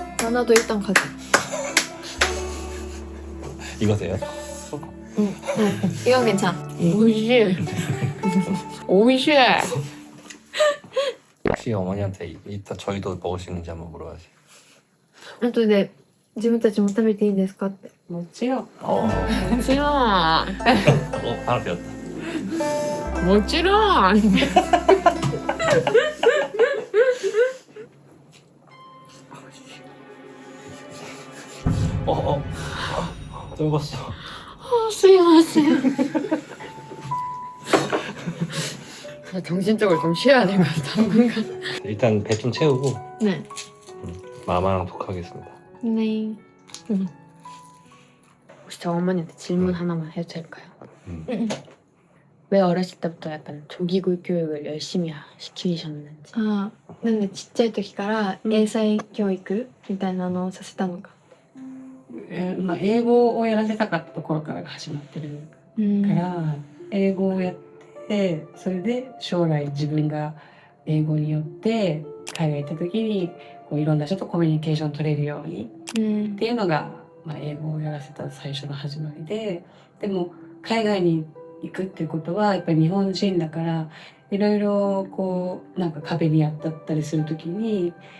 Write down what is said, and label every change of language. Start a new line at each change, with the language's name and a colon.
Korean: 나도 일단 가져. 이거세요? 이건 괜찮아.
Japanese: 오이시! 오이시!
Korean: 혹시 어머니한테 이따 저희도 먹을 수 있는지 한번 물어봐야지.
Japanese: 後で自分たちも食べていいですかって。もちろん。 모찌런!
Korean: 하나 배웠다.
Japanese: 모찌런!
Korean: 떨궜어. 수고하세요. 정신적으로 좀 쉬어야 될 것 같아, 당분간. 일단 배 좀 채우고 네. 마마랑 독하겠습니다. 네. 혹시 저 어머니한테 질문 하나만 해도 될까요? 음. 왜 어렸을 때부터 약간 조기교육 교육을 열심히 시키셨는지.
Japanese: ああ、なんでちっちゃい時から英才教育みたいなのをさせたのか。まあ、英語をやらせたかったところからが始まってるから、英語をやってそれで将来自分が英語によって海外行った時にこういろんな人とコミュニケーション取れるようにっていうのが、まあ、英語をやらせた最初の始まりで、でも海外に行くっていうことはやっぱり日本人だからいろいろこうなんか壁に当たったりする時に